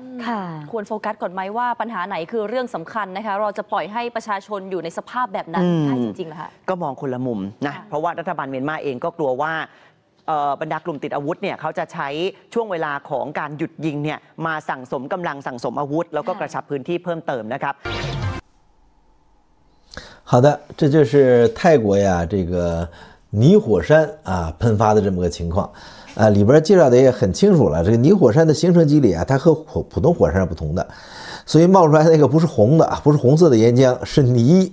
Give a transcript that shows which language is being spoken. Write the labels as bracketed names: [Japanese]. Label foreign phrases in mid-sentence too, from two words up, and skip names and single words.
[Thai] ค่ะควรโฟกัสก่อนไหมว่าปัญหาไหนคือเรื่องสำคัญนะคะเราจะปล่อยให้ประชาชนอยู่ในสภาพแบบนั้นได้จริงๆเหรอคะ ก็มองคนละมุมนะเพราะว่ารัฐบาลเมียนมาเองก็กลัวว่าบรรดากลุ่มติดอาวุธเนี่ยเขาจะใช้ช่วงเวลาของการหยุดยิงเนี่ยมาสั่งสมกำลังสั่งสมอาวุธแล้วก็กระชับพื้นที่เพิ่มเติมนะครับ [Chinese] 好的，这就是泰国呀这个泥火山啊喷发的这么个情况啊，里边介绍的也很清楚了。这个泥火山的形成机理啊，它和普通火山是不同的，所以冒出来那个不是红的，不是红色的岩浆，是泥。